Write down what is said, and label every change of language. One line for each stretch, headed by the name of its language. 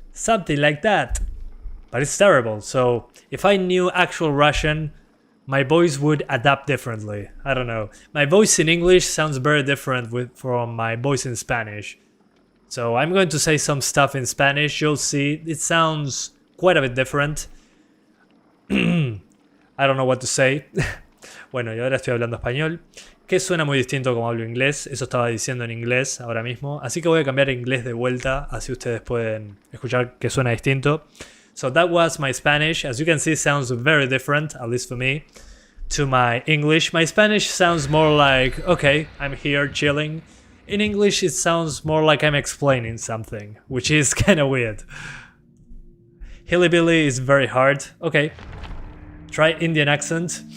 English: Something like that. But it's terrible, so if I knew actual Russian, my voice would adapt differently. I don't know. My voice in English sounds very different from my voice in Spanish. So I'm going to say some stuff in Spanish. You'll see it sounds quite a bit different. I don't know what to say.
Spanish: Bueno, y ahora estoy hablando español, que suena muy distinto como hablo inglés. Eso estaba diciendo en inglés ahora mismo. Así que voy a cambiar a inglés de vuelta, así ustedes pueden escuchar que suena distinto.
English: So that was my Spanish. As you can see, it sounds very different, at least for me, to my English. My Spanish sounds more like, okay, I'm here chilling. In English, it sounds more like I'm explaining something, which is kind of weird. Hillybilly is very hard. Okay. Try Indian accent.